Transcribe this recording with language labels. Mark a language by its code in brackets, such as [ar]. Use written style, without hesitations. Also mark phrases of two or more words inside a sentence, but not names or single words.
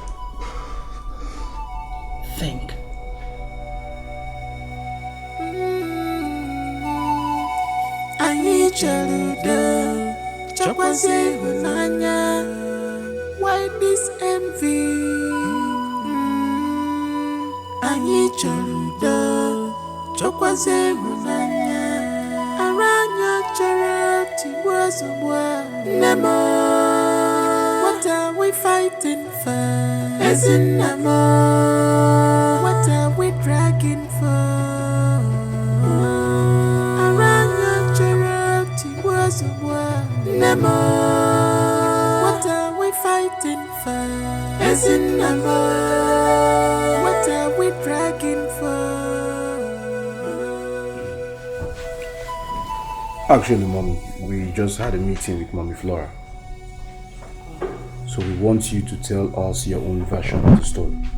[en] Think. Why this envy? [ig] Anyị chọrọ udo, chọkwazie ịhụnanya. Ara anyị chọrọ tigbuo ozugbo. Nne m, [en] what are we fighting for? [ig] Ezi nna m, [en] what are we dragging for? [ig] Ara anyị chọrọ tigbuo ozugbo. Nne m, [en] what are we fighting for? [ig] Ezi nna m, [en] what are we dragging for? Actually, Mommy, we just had a meeting with Mommy Flora. So we want you to tell us your own version of the story.